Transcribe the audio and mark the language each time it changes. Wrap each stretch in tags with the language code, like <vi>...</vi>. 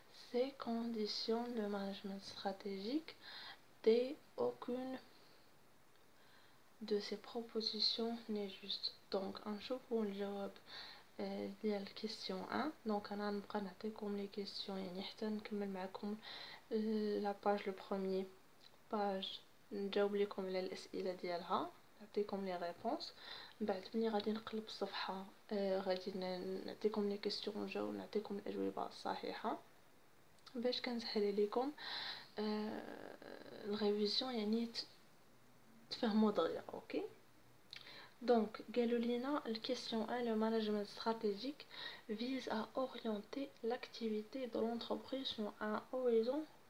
<fr>C conditionne le management stratégique. D aucune de ces propositions n'est juste.</fr> <ar>Donc نشوفوا الجواب ديال الكيستيون 1. دونك انا نبقى نعطيكم لي كيستيون يعني حتى نكمل معكم</ar> <fr>لا باج لو بروميير باج،</fr> <ar>نجاوب لكم على الاسئله ديالها، نعطيكم لي ريبونس. من بعد ملي غادي نقلب الصفحه غادي نعطيكم لي كيستيون نجاوب، نعطيكم الاجوبه الصحيحه باش كنسهل لكم الريفيزيون، يعني تفهموا دغيا. اوكي.</ar> <fr>Donc, Galolina, la question 1, le management stratégique vise à orienter l'activité de l'entreprise sur un horizon.</fr>